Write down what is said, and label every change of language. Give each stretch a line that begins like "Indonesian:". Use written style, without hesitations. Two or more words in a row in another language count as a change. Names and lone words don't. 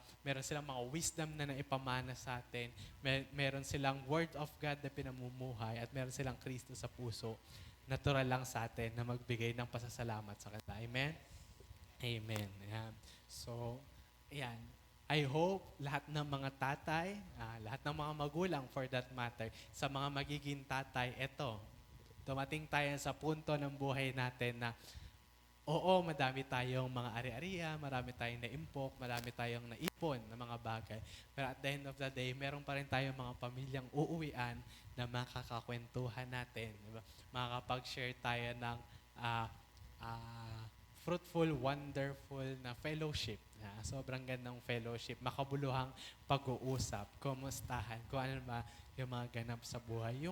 Filipino: Meron silang mga wisdom na naipamana sa atin, meron silang
English: word of God
Filipino: na pinamumuhay, at meron silang Kristo sa puso. Natural lang sa atin na magbigay ng pasasalamat sa kanila. Amen? Amen. Ayan. So, ayan.
English: I hope
Filipino: lahat ng mga tatay, lahat ng mga magulang
English: for that matter,
Filipino: sa mga magiging tatay, dumating tayo sa punto ng buhay natin na oo, madami tayong mga ari-ariya, marami tayong naimpok, marami tayong naipon na mga bagay.
English: Pero at the end of the day,
Filipino: meron pa rin tayong mga pamilyang uuwian na makakakwentuhan natin. Diba? Makakapag-share tayo ng
English: fruitful, wonderful
Filipino: na fellowship. Sobrang gandang fellowship, makabuluhang pag-uusap, kumustahan, kung ano ba yung mga ganap sa buhay.